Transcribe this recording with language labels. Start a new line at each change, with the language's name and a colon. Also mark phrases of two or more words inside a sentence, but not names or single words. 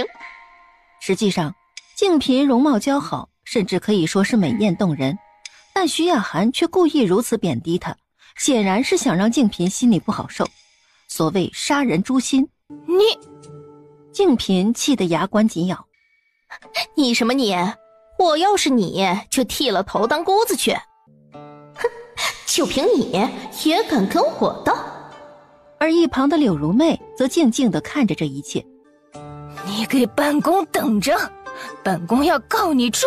Chinese: 實際上靜嬪容貌姣好，甚至可以說是美豔動人，但徐雅涵卻故意如此貶低她，顯然是想讓靜嬪心裡不好受。所謂殺人誅心，靜嬪氣得牙關緊咬。你什麼你？我要是你就剃了頭當姑子去。哼， 就凭你也敢跟我斗？而一旁的柳如妹则靜靜地看着这一切。你给本宫等着，本宫要告你状！